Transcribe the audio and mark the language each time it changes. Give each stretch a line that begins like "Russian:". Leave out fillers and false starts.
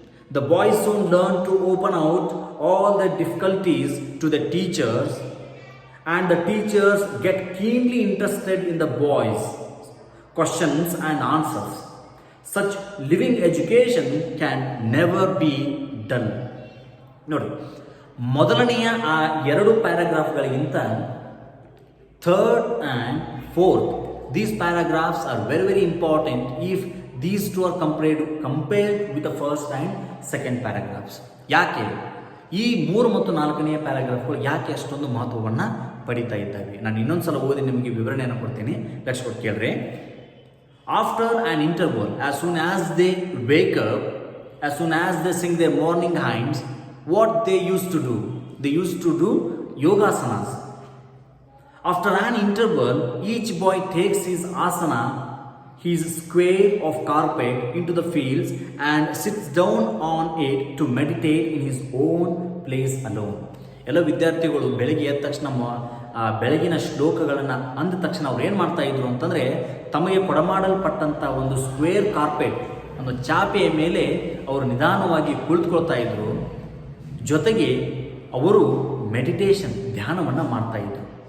English: The boys soon learn to open out all their difficulties to the teachers, and the teachers get keenly interested in the boys' questions and answers. Such living education can never be dull.
Kannada: ನೋಡಿ, ಮೊದಲನೆಯ ಆ ಎರಡು ಪ್ಯಾರಾಗ್ರಾಫ್ಗಳಿಗಿಂತ
English: Third and fourth, these paragraphs are very very important if these two are compared with the first and second paragraphs.
Kannada: ಯಾಕೆ ಈ 3 ಮತ್ತು 4ನೇ ಪ್ಯಾರಾಗ್ರಾಫ್ಗಳು ಯಾಕೆ ಅಷ್ಟೊಂದು ಮಹತ್ವವನ್ನು ಪಡಿತಾ ಇದ್ದಾವೆ? ನಾನು ಇನ್ನೊಂದು ಸಲ ಓದಿ ನಿಮಗೆ ವಿವರಣೆಯನ್ನು ಕೊಡ್ತೀನಿ. ಲಕ್ಷ ಕೊಟ್ಟು ಕೇಳ್ರಿ.
English: After an interval, as soon as they wake up, as soon as they sing their morning hymns, what they use to do? They use to do yogasanas. After an interval, each boy takes his asana, his square of carpet, into the fields and sits down on it to meditate in his own place alone.
Kannada: ಎಲ್ಲ ವಿದ್ಯಾರ್ಥಿಗಳು ಬೆಳಗ್ಗೆ ಎದ್ದ ತಕ್ಷಣ ಬೆಳಗಿನ ಶ್ಲೋಕಗಳನ್ನು ಅಂದ ತಕ್ಷಣ ಅವ್ರು ಏನು ಮಾಡ್ತಾ ಇದ್ರು ಅಂತಂದರೆ, ತಮಗೆ ಕೊಡಮಾಡಲ್ಪಟ್ಟಂಥ ಒಂದು ಸ್ಕ್ವೇರ್ ಕಾರ್ಪೆಟ್, ಒಂದು ಚಾಪೆಯ ಮೇಲೆ ಅವರು ನಿಧಾನವಾಗಿ ಕುಳಿತುಕೊಳ್ತಾ ಇದ್ರು. ಜೊತೆಗೆ ಅವರು ಮೆಡಿಟೇಷನ್, ಧ್ಯಾನವನ್ನು ಮಾಡ್ತಾ ಇದ್ರು.